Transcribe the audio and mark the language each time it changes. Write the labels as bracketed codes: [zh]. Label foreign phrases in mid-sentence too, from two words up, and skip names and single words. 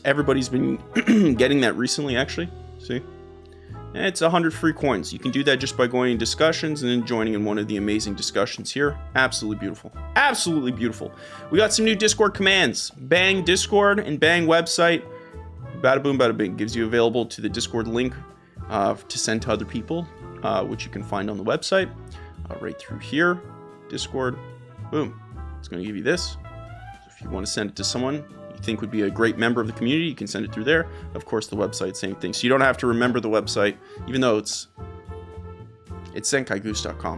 [en] Everybody's been getting that recently, actually. See? And it's 100 free coins. You can do that just by going in discussions and then joining in one of the amazing discussions here. Absolutely beautiful. Absolutely beautiful. We got some new Discord commands. Bang Discord and bang website. Bada boom, bada bing. Gives you available to the Discord link to send to other people, which you can find on the website. Right through here. Discord. Boom. It's going to give you this. So if you want to send it to someone you think would be a great member of the community, you can send it through there. Of course, the website, same thing. So you don't have to remember the website, even though it's zenkaigoose.com.